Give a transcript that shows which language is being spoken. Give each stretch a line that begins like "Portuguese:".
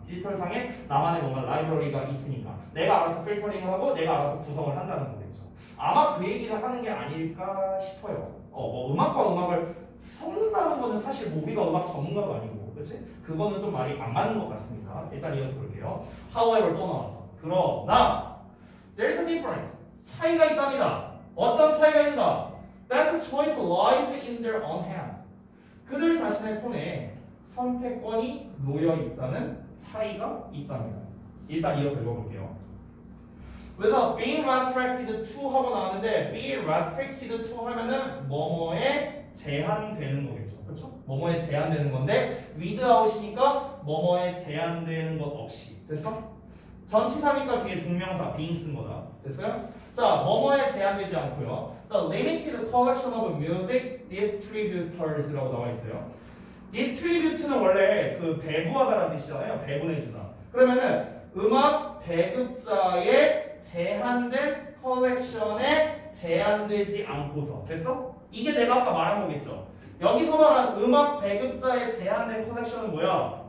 Korean: 디지털 상에 나만의 뭔가 라이브러리가 있으니까 내가 알아서 필터링을 하고 내가 알아서 구성을 한다는 거겠죠. 아마 그 얘기를 하는 게 아닐까 싶어요. 뭐 음악과 음악을 섞는다는 거는 사실 뭐 우리가 음악 전문가도 아니고, 그렇지? 그거는 좀 말이 안 맞는 것 같습니다. 일단 이어서 볼게요. However 또 나왔어. 그러나
English: there's a difference.
Korean: 차이가 있답니다. 어떤 차이가 있는가?
English: That choice lies in their own hands.
Korean: 그들 자신의 손에 선택권이 놓여 있다는 차이가 있답니다. 일단 이어서 읽어볼게요. 그래서
English: being restricted to
Korean: 하고 나왔는데 being restricted to 하면은 뭐뭐에 제한되는 거겠죠. 그렇죠? 뭐뭐에 제한되는 건데 without이니까 뭐뭐에 제한되는 것 없이. 됐어? 전치사니까 뒤에 동명사
English: being
Korean: 쓴 거다. 됐어요? 자, 뭐뭐에 제한되지 않고요.
English: The limited collection of music distributors라고
Korean: 나와 있어요. distribute는 원래 그 배부하다라는 뜻이잖아요. 배분해주다. 그러면은 음악 배급자의 제한된 컬렉션에 제한되지 않고서. 됐어? 이게 내가 아까 말한 거겠죠. 여기서 말한 음악 배급자의 제한된 컬렉션은 뭐야?